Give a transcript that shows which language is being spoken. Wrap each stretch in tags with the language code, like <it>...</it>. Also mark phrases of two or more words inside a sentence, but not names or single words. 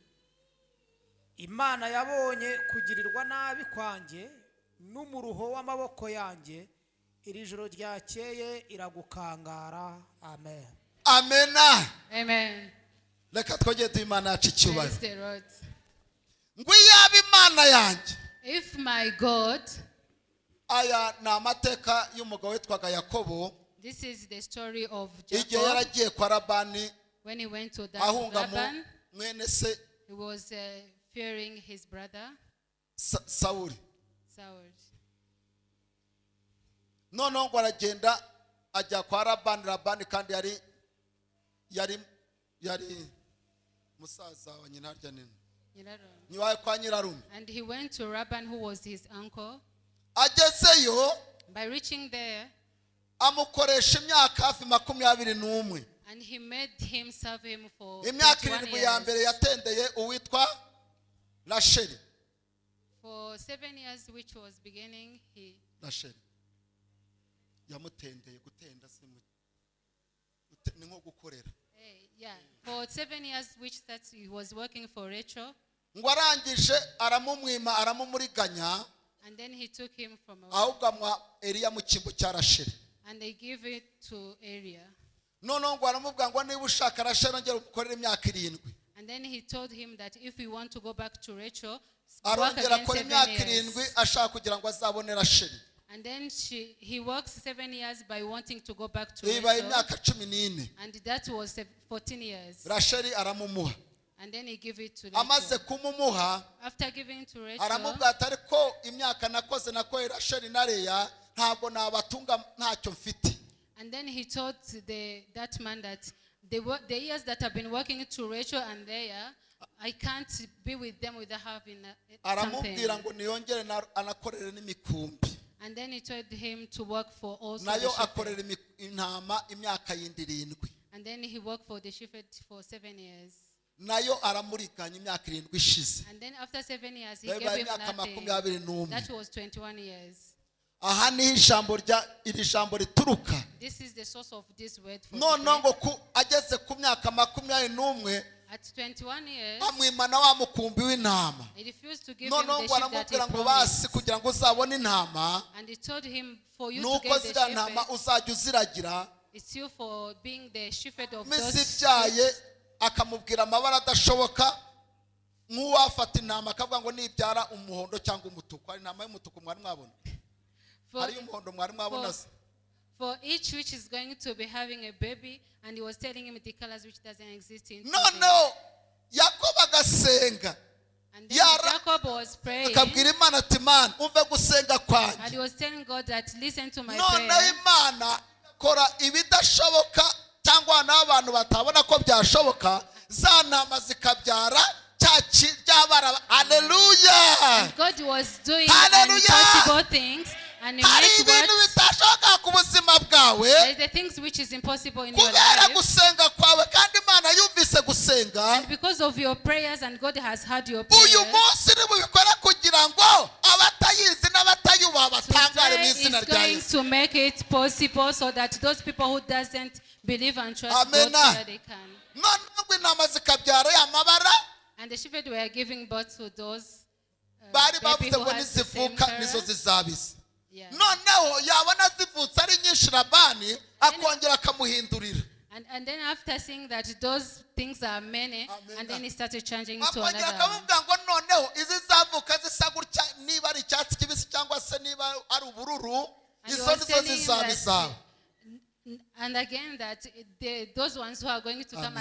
<rw>Imana yabonye kugirirwa nabi kwanjye n'umuruho w'amaboko yanjye, iri joro ryakeye iragukangara. Amen. Amena. Amen. Reka twongere duhe Imana yacu</rw> <en>Praise</en> <rw>icyubahiro.</rw> <en>the Lord.</en> <rw>Ngo iyaba Imana yanjye.</rw> <en>If my God,</en> <rw>Aya ni amateka y'umugabo witwaga Yakobo.</rw> <en>this is the story of</en> <rw>Igihe Jacob yaragiye kwa Labani</rw> <en>when he went to</en> <rw>ahunga mu Laban, mwene se</rw> <en>he was fearing his brother</en> <rw>Sawuli. Saul. Noneho ngo aragenda ajya kwa Labani kandi yari musaza wa nyina harya nini. Niwaye kwa nyirarume.</rw> <en>And he went to Laban, who was his uncle.</en> <rw>Agezeyo</rw> <en>By reaching there,</en> <rw>amukoresha imyaka hafi 21.</rw> <en>and he made him serve him for</en> <rw>Imyaka 21 irindwi ya mbere</rw> <en>years.</en> <rw>yatendeye uwitwa Rasheli.</rw> <en>For 7 years, which was beginning, he</en> <rw>Rasheli yamutendeye gutenda ni nko gukorera.</rw> <en>For 7 years, which that he was working for Rachel,</en> <rw>Ngo arangije aramumwima aramumuriganya</rw> <en>and then he took him from</en> <rw>ahubwo amwa Eliya mu cyimbo cya Rasheli.</rw> <en>and they gave it to Area.</en> <rw>Noneho ngo aramubwira ngo niba ushaka Rasheli ongera umukorere imyaka 7.</rw> <en>And then he told him that if we want to go back to Rachel, work</en> <rw>Arongera again akora 7 imyaka years. 7 ashaka kugira ngo azabone Rasheli.</rw> <en>And then he works 7 years by wanting to go back to</en> <rw>Iba Rachel. imyaka 14.</rw> <en>And that was 14 years.</en> <rw>Rasheli aramumuha.</rw> <en>And then he gave it to Rachel.</en> <rw>Amaze kumumuha</rw> <en>After giving to Rachel,</en> <rw>aramubwira ati ariko imyaka nakoze nakoye Rasheli na Leya ntabwo nabatunga ntacyo mfite.</rw> <en>and then he told that man that the years that I've been working to Rachel and Leah, I can't be with them without having something.</en> <rw>Aramubwira ngo niyongere anakorere n'imikumbi.</rw> <en>And then he told him to work for also</en> <rw>Nayo</rw> <en>the shepherd.</en> <rw>akorera intama imyaka 7.</rw> <en>And then he worked for the shepherd for 7 years.</en> <rw>Nayo aramuriganya imyaka 7 ishize.</rw> <en>And then after 7 years, he</en> <rw>Biba</rw> <en>gave him</en> <rw>imyaka nothing. 21.</rw> <en>That was 21 years.</en> <rw>aha niho iri jambo rituruka.</rw> <en>This is the source of this word for</en> <rw>None today. ngo ageze ku myaka 21</rw> <en>At 21 years,</en> <rw>amwimana wa mukumbi w'intama.</rw> <en>he refused to give</en> <rw>None</rw> <en>him the</en> <rw>ngo</rw> <en>sheep that he</en> <rw>aramubwira ngo basi promised. kugira ngo uzabone intama</rw> <en>And he told him, for you to</en> <rw>nuko</rw> <en>get the</en> <rw>ziriya ntama shepherd, uzajya uziragira.</rw> <en>it's you for being the shepherd of</en> <rw>Misi those byaye sheep. akamubwira amabara adashoboka nk'uwafata intama akavuga ngo nibyara umuhondo cyangwa umutuku. Hari intama y'umutuku mwari mwabona, hari y'umuhondo mwari mwabona se.</rw> <en>For each which is going to be having a baby, and he was telling him the colors which doesn't exist in</en> <rw>Noneho Yakobo agasenga,</rw> <en>and then Jacob was praying,</en> <rw>akabwira Imana ati Mana umve gusenga and kwanjye.</rw> <en>he was telling God that listen to my</en> <rw>Noneho prayer. Imana kora ibidashoboka cyangwa n'abantu batabona ko byashoboka, za ntama zikabyara cyabara. Hallelujah.</rw> <en>And God was doing Hallelujah. impossible things, and he</en> <rw>Hari made ibintu what bitashoboka ku buzima bwawe</rw> <en>there is the things which is impossible in your</en> <rw>kubera life. gusenga kwawe, kandi Imana yumvise gusenga.</rw> <en>And because of your prayers, and God has heard your</en> <rw>Uyu prayers, munsi nibubikora kugira ngo abatayizi n'abatayubaha batangare mu today izina is rya going Yesu.</rw> <en>to make it possible so that those people who doesn't believe and trust Amen. God, so they can.</en> <rw>Noneho ngo intama zikabyara ya mabara</rw> <en>And the shepherd were giving birth to those</en> <rw>bari baby bavuze who ngo</rw> <en>has the same</en> <rw>nizivuka nizo color. zizabiza. Yeah. Noneho yabona zivutse ari nyinshi Labani akongera akamuhindurira.</rw> <en>And then after seeing that those things are many, Amen. and then he started changing to</en> <rw>Akongera another. akamubwira ngo noneho izi zavuka zisa gutya, niba ari icyatsi kibisi cyangwa se niba ari ubururu,</rw> <en>And he</en> <rw>izo was nizo</rw> <en>telling him</en> <rw>zizaba that- izawe.</rw> <en>And again, that those ones who are going to come</en>